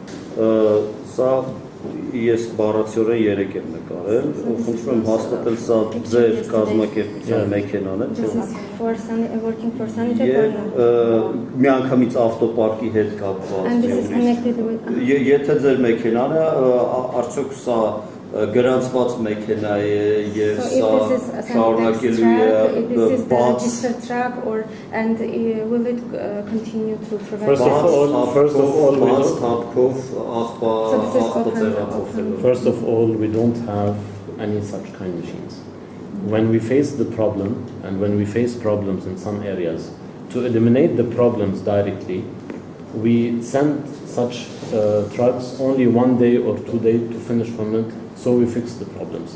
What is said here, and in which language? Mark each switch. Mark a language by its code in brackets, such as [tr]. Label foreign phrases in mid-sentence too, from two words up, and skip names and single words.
[hy] Սա ես բառացիորեն 3 եմ նկարել, խնդրում եմ հաստատել սա ձեր կազմակերպության մեքենան է, միանգամից ավտոպարկի հետ կապված։ Եթե ձեր մեքենան է, արդյոք սա գրանցված մեքենա է եւ սա շարունակելու է բաց [en] and will it continue to provide First of all, we don't have any such kind of machines. When we face the problem and when we face problems in some areas, to eliminate the problems directly, we send such trucks only 1 day or 2 days to finish from it, so we fix the problems.